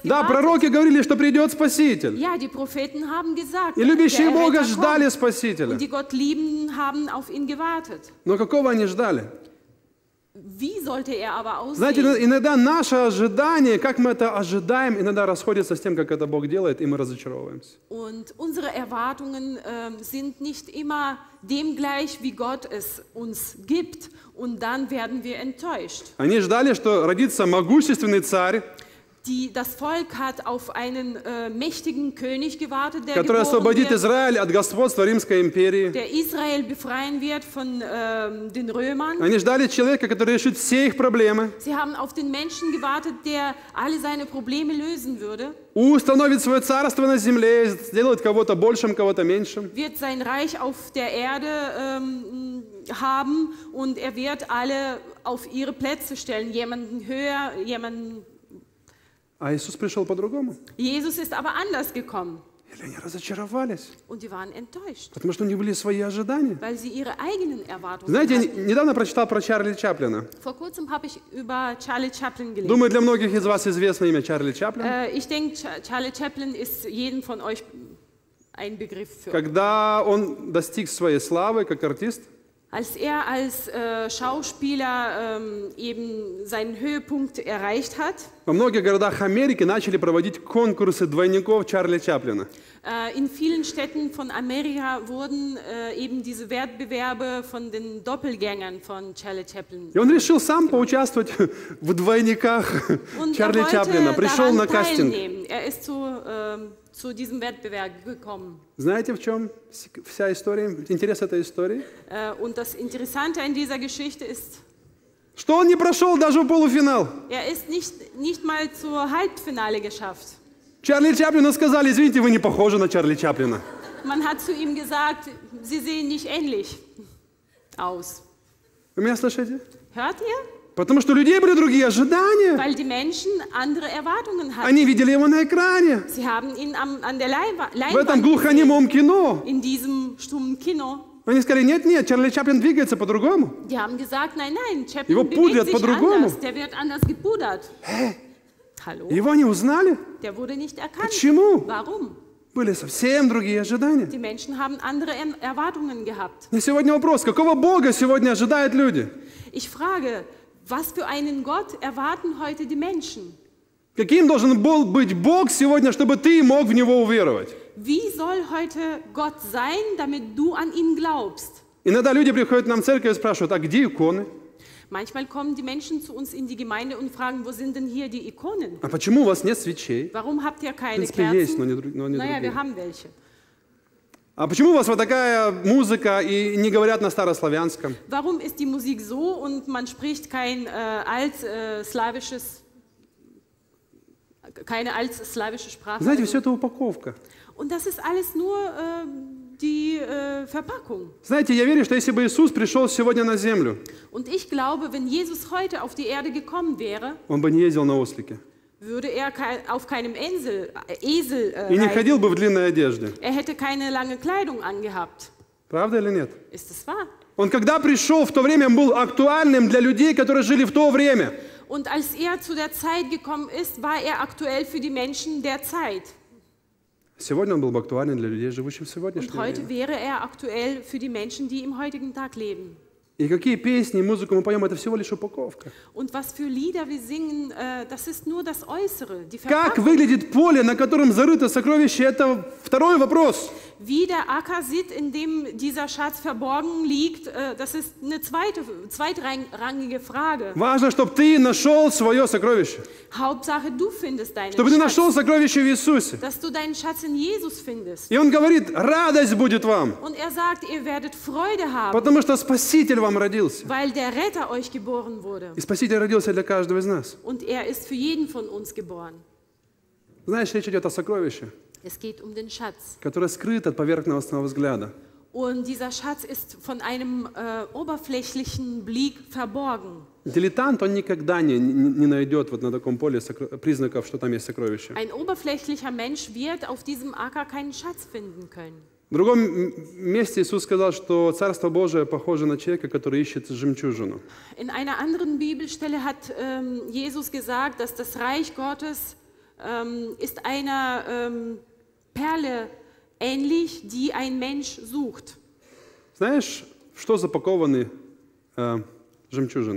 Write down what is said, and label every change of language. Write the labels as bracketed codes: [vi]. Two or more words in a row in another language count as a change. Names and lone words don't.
[ru] Да, [de] gewartet. [ru] пророки говорили, что придет Спаситель. [de] Ja, die Propheten haben gesagt, [ru] И любящие [de] der [ru] Бога [de] Erretter [ru] ждали [de] kommt. [ru] Спасителя. [de] Und die Gottliebenden haben auf ihn gewartet. [ru] Но какого они ждали? [de] Wie sollte er aber [ru] Знаете, [de] aussehen? [ru] иногда наше ожидание, как мы это ожидаем, иногда расходится с тем, как это Бог делает, и мы разочаровываемся. [de] Und unsere Erwartungen sind nicht immer dem gleich, wie Gott es uns gibt. Und dann werden wir enttäuscht. [ru] Они ждали, что родится могущественный царь, [de] Das Volk hat auf einen mächtigen König gewartet, der [ru] который освободит [de] geboren wird, [ru] Израиль от господства Римской империи. [de] der Israel befreien wird von den Römern. [ru] Они ждали человека, который решит все их проблемы, [de] Sie haben auf den Menschen gewartet, der alle seine Probleme lösen würde, [ru] установит свое царство на земле, сделает кого-то большим, кого-то меньшим. [de] wird sein Reich auf der Erde haben und er wird alle auf ihre Plätze stellen, jemanden höher, jemanden. [ru] А Иисус пришел по-другому. [de] Jesus ist aber anders gekommen [ru] Или они разочаровались, [de] und die waren enttäuscht, [ru] потому что у них были свои ожидания. [de] weil sie ihre eigenen Erwartungen [ru] Знаете, я [de] hatten. [ru] недавно прочитал про Чарли Чаплина. [de] Vor kurzem habe ich über Charlie Chaplin gelesen. [ru] Думаю, для многих из вас известно имя Чарли Чаплин. [de] Ich denke, Charlie Chaplin ist jedem von euch ein Begriff für. [ru] Когда он достиг своей славы как артист, [de] Als er als Schauspieler eben seinen Höhepunkt erreicht hat, [ru] во многих городах Америки начали проводить конкурсы двойников Чарли Чаплина. [de] in vielen Städten von Amerika wurden eben diese Wettbewerbe von den Doppelgängern von Charlie Chaplin. [ru] И он решил сам поучаствовать в двойниках [de] Und [ru] Чарли [de] er [ru] Чаплина. [de] wollte [ru] Пришел на [de] daran [ru] кастинг. [de] teilnehmen. Er ist zu diesem Wettbewerb gekommen. [ru] Знаете, в чем вся история? Интерес этой истории? [de] Und das Interessante an dieser Geschichte ist, [ru] Что он не прошел даже в полуфинал. [de] er ist nicht mal zur Halbfinale geschafft. [ru] Чарли Чаплину сказали, извините, вы не похожи на Чарли Чаплина. [de] Man hat zu ihm gesagt, sie sehen nicht ähnlich aus. [ru] Вы меня слышите? [de] Hört ihr? [ru] Потому что у людей были другие ожидания. [de] Weil die Menschen andere Erwartungen hatten. [ru] Они видели его на экране. [de] Sie haben ihn an der [ru] В этом [de] Leinwand [ru] глухонемом кино. [de] in diesem stummen Kino. [ru] Они сказали, нет, Чарли Чаплин двигается по-другому. [de] Die haben gesagt, nein, [ru] Его [de] Chaplin [ru] пудрят [de] bewegt sich [ru] по-другому. [de] anders, der wird anders gepudert. Hallo? [ru] Его не узнали. [de] Der wurde nicht erkannt. [ru] Почему? [de] Warum? [ru] Были совсем другие ожидания. [de] Die Menschen haben andere Erwartungen gehabt. [ru] И сегодня вопрос, какого Бога сегодня ожидают люди? [de] Ich frage, was für einen Gott erwarten heute die Menschen? [ru] Каким должен был быть Бог сегодня, чтобы ты мог в Него уверовать? [de] Wie soll heute Gott sein, damit du an ihn glaubst? [ru] Иногда люди приходят к нам в церковь и спрашивают, а где иконы? [de] Manchmal kommen die Menschen zu uns in die Gemeinde und fragen, wo sind denn hier die Ikonen? [ru] А почему у вас нет свечей? [de] Warum habt ihr [ru] В [de] keine [ru] принципе, есть, но [de] Kerzen? [ru] не [de] Naja, wir [ru] другие. [de] haben welche. [ru] А почему у вас вот такая музыка и не говорят на старославянском? [de] Warum ist die Musik so und man spricht keine altslawische Sprache? [ru] Знаете, все это упаковка. [de] Und das ist alles nur die Verpackung. [ru] Знаете, я верю, что если бы Иисус пришел сегодня на землю, [de] Und ich glaube, wenn Jesus heute auf die Erde gekommen wäre, [ru] он бы не ездил на ослике [de] würde er auf keinem Esel [ru] и не [de] reiten. [ru] ходил бы в длинной одежде. [de] Er hätte keine lange Kleidung angehabt. [ru] Правда или нет? [de] Ist es wahr? [ru] Он когда пришел в то время, он был актуальным для людей, которые жили в то время. [de] Und als er zu der Zeit gekommen ist, war er aktuell für die Menschen der Zeit. [ru] Сегодня он был бы актуален для людей, живущих в [de] Und [ru] сегодняшнем [de] heute [ru] время. [de] wäre er aktuell für die Menschen, die im heutigen Tag leben. [ru] И какие песни и музыку мы поем, это всего лишь упаковка. [de] Und was für Lieder wir singen, das ist nur das Äußere, die [ru] Как [de] Verpackung. [ru] выглядит поле, на котором зарыто сокровище, это второй вопрос. [de] Wie der Acker sieht, in dem dieser Schatz verborgen liegt, das ist eine zweitrangige Frage. [ru] Важно, чтобы ты нашел свое сокровище. [de] Hauptsache, du findest deinen [ru] Чтобы ты нашел [de] Schatz, [ru] сокровище в Иисусе. [de] dass du deinen Schatz in Jesus findest. [ru] И он говорит, радость будет вам, [de] Und er sagt, ihr werdet Freude haben, [ru] потому что Спаситель вам родился. [de] weil der Retter euch geboren wurde. [ru] И Спаситель родился для каждого из нас. [de] Und er ist für jeden von uns geboren. [ru] Знаешь, речь идет о сокровище, [de] Es geht um den Schatz. [ru] которое скрыто от поверхностного взгляда. [de] Und dieser Schatz ist von einem oberflächlichen Blick verborgen. [ru] Дилетант, он никогда не найдет вот на таком поле признаков, что там есть сокровище. [de] Ein oberflächlicher Mensch wird auf diesem Acker keinen Schatz finden können. [ru] В другом месте Иисус сказал, что Царство Божие похоже на человека, который ищет жемчужину. [de] In einer anderen Bibelstelle hat Jesus gesagt, dass das Reich Gottes ist einer Perle ähnlich, die ein Mensch sucht. [ru] Знаешь, что запакованы жемчужины?